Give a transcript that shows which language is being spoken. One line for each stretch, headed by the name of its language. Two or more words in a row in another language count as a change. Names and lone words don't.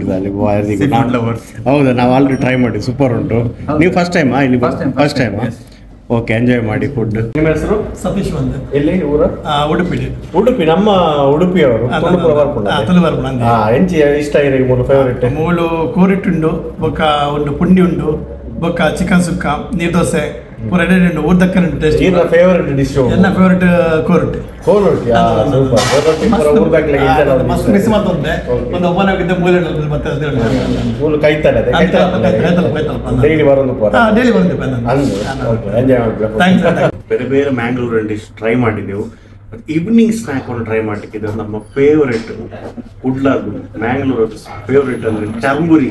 Kannada: ಅಲ್ಲಿ ಹೌದಾ, ನಾವು
English: already try
Kannada: ಮಾಡಿ, ಸೂಪರ್ ಉಂಟು. ನೀವು
English: first time
Kannada: ಇಲ್ಲಿ?
English: first time. okay, enjoy
Kannada: ಮಾಡಿ ಫುಡ್. ನಿಮ್ಮ ಹೆಸರು? ಸತೀಶ್ ಬಂದ. ಎಲ್ಲಿ ಊರು? ಉಡುಪಿ. ನಮ್ಮ ಉಡುಪಿಯವರು. ಎಂಚಿ ಇಷ್ಟ ಇದೆ ಮೂರು ಫೇವರೇಟ್?
Tulu: ಮೂಲು ಕೋರಿಟ್ಟುಂಡು, ಬೊಕ್ಕ ಒಂದು ಪುಂಡಿ ಉಂಡು, ಬೊಕ್ಕ ಚಿಕನ್ ಸುಕ್ಕ, ನೀರ್ ದೋಸೆ ಪೂರ ಉಂಡು. ಊರ್ದಕ್ಕನ ಟೇಸ್ಟ್.
English: favourite dish?
Tulu: ಎಲ್ಲ ಫೇವರೇಟ್ ಕೋರೊಟ್ಟಿ. ಮಸ್ತ್ ಮಿಸ್ ಮಾಡ್ತೊಂದೆ.
Kannada: ಒಂದು ಒಬ್ಬನಾಗಿದ್ದ ಮೂಲೆ ಮತ್ತೆ ಕೈತಾನೆ ಡೈಲಿ ಬರೋದು. ಬೇರೆ ಬೇರೆ
English: Mangalore dish try
Kannada: ಮಾಡಿದ್ದೆವು.
English: evening snack
Kannada: ಒಂದು ಟ್ರೈ ಮಾಡ್ಲಿಕ್ಕೆ ನಮ್ಮ ಫೇವರೇಟ್ ಕುಡ್ಲಾಗು
English: Mangalore favourite
Kannada: ಅಂದ್ರೆ ಚರ್ಮುರಿ.